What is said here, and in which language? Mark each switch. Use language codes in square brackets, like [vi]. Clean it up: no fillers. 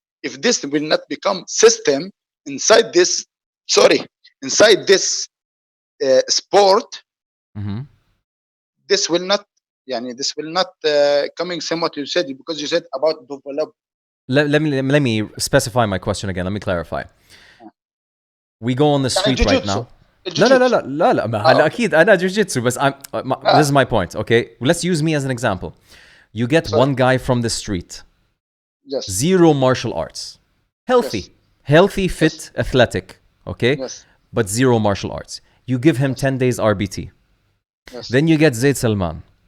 [en] If this will not become system inside this, inside this sport, Mm-hmm. this will not. This will not coming same what you said, because you said about develop. Let me specify my question again. Let me clarify. We go on the street right now. [ar] لا لا لا لا لا لا ما هلا أكيد أنا جوجيتسو بس [en] this is my point. Okay, let's use me as an example. You get one guy from the street. Yes. Zero martial arts. Healthy, fit, athletic. Okay, Yes. but zero martial arts. You give him 10 days RBT. Yes. Then you get Zaid Salman.